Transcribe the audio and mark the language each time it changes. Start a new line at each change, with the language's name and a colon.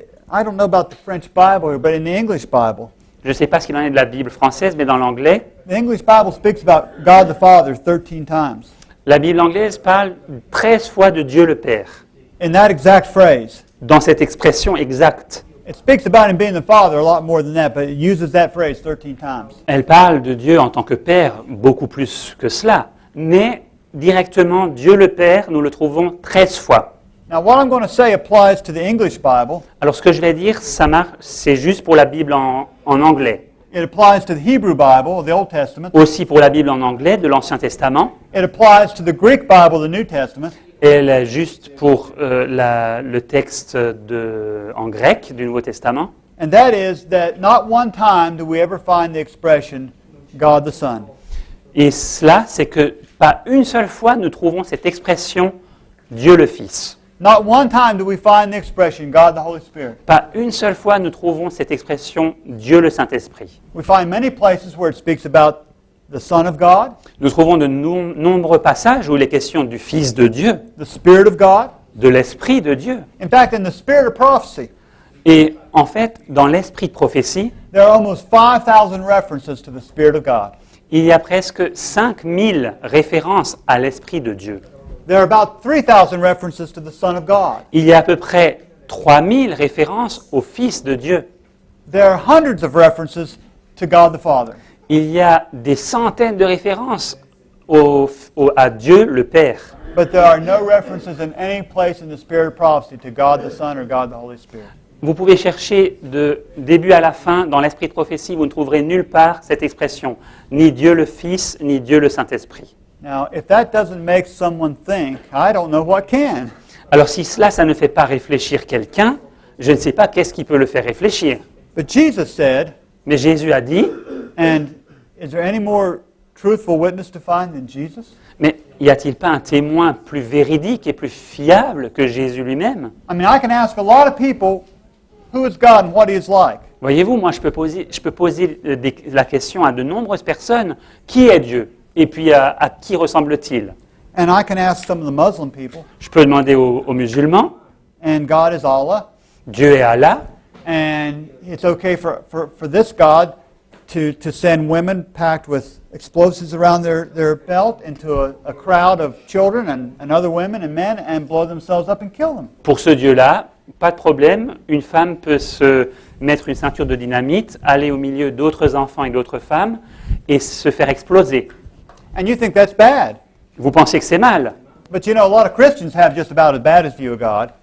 English: I don't know about the French Bible here, but in the English Bible,
French: Je ne sais pas ce qu'il en est de la Bible française, mais dans l'anglais,
English: the English Bible speaks about God the Father 13 times.
French: la Bible anglaise parle 13 fois de Dieu le Père.
English: In that exact phrase,
French: Dans cette expression exacte,
English: it speaks about Him being the Father a lot more than that, but it uses that phrase 13 times.
French: elle parle de Dieu en tant que Père beaucoup plus que cela. Mais directement, Dieu le Père, nous le trouvons 13 fois.
English: Now, what I'm going to say applies to the English Bible.
French: Alors ce que je vais dire, c'est juste pour la Bible en anglais.
English: It applies to the Hebrew Bible, the Old Testament.
French: Aussi pour la Bible en anglais de l'Ancien Testament.
English: It applies to the Greek Bible, the New Testament.
French: Elle est juste pour le texte en grec du Nouveau Testament.
English: And that is that not one time do we ever find the expression God the Son.
French: Et cela, c'est que pas une seule fois nous trouvons cette expression Dieu le Fils.
English: Not one time do we find the expression God the Holy Spirit.
French: Pas une seule fois nous trouvons cette expression Dieu le Saint-Esprit.
English: We find many places where it speaks about the Son of God,
French: Nous trouvons de nombreux passages où il est question du Fils de Dieu,
English: the Spirit of God.
French: de l'Esprit de Dieu.
English: In fact, in the spirit of prophecy,
French: Et en fait, dans l'Esprit de prophétie,
English: there are almost 5,000 references to the Spirit of God.
French: il y a presque 5000 références à l'Esprit de Dieu.
English: There are about 3,000 references to the Son of God.
French: Il y a à peu près 3000 références au Fils de Dieu.
English: There are hundreds of references to God the Father.
French: Il y a des centaines de références à Dieu le Père.
English: But there are no references in any place in the spirit of prophecy to God the Son or God the Holy Spirit.
French: Vous pouvez chercher de début à la fin dans l'esprit de prophétie, vous ne trouverez nulle part cette expression, ni Dieu le Fils, ni Dieu le Saint-Esprit.
English: Now, if that doesn't make someone think, I don't know what can.
French: Alors si cela, ça ne fait pas réfléchir quelqu'un, je ne sais pas qu'est-ce qui peut le faire réfléchir.
English: But Jesus said,
French: Mais Jésus a dit,
English: and is there any more truthful witness to find than Jesus?
French: mais y a-t-il pas un témoin plus véridique et plus fiable que Jésus lui-même?
English: I mean, I can ask a lot of people, who is God and what he is like?
French: Voyez-vous, moi je peux poser la question à de nombreuses personnes, qui est Dieu? Et puis à qui ressemble-t-il?
English: And I can ask some of the Muslim people,
French: Je peux demander aux musulmans,
English: and God is Allah,
French: Dieu est Allah,
English: and it's okay for this God to send women packed with explosives around their belt into a crowd of children and other women and men and blow themselves up and kill them.
French: pour ce Dieu-là, pas de problème, une femme peut se mettre une ceinture de dynamite, aller au milieu d'autres enfants et d'autres femmes et se faire exploser.
English: And you think that's bad.
French: Vous pensez que c'est mal,
English: But you know, a lot of Christians have just about as bad as view of God.